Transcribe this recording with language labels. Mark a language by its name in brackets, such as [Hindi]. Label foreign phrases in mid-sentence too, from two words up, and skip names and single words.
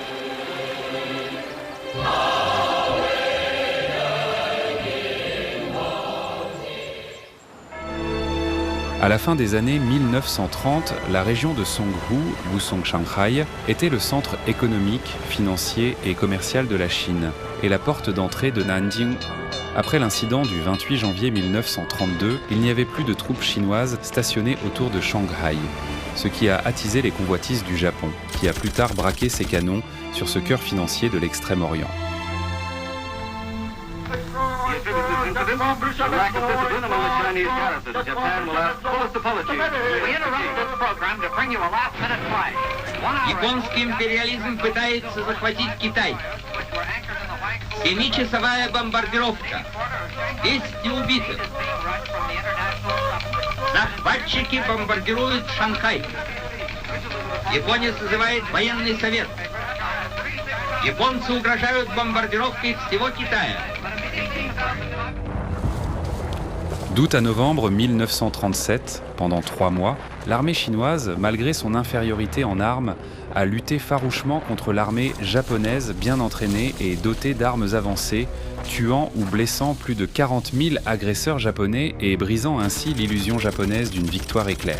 [French] À la fin des années 1930, la région de Songhu, Wusong-Shanghai, était le centre économique, financier et commercial de la Chine et la porte d'entrée de Nanjing. Après l'incident du 28 janvier 1932, il n'y avait plus de troupes chinoises stationnées autour de Shanghai, ce qui a attisé les convoitises du Japon, qui a plus tard braqué ses canons sur ce cœur financier de l'Extrême-Orient. [Russian] Японский империализм пытается захватить Китай. 7-часовая бомбардировка. 10 убитых. Захватчики бомбардируют Шанхай. Япония созывает военный совет. Японцы угрожают бомбардировкой всего Китая. [French] D'août à novembre 1937, pendant 3 mois, l'armée chinoise, malgré son infériorité en armes, a lutté farouchement contre l'armée japonaise bien entraînée et dotée d'armes avancées, tuant ou blessant plus de 40 000 agresseurs japonais et brisant ainsi l'illusion japonaise d'une victoire éclair.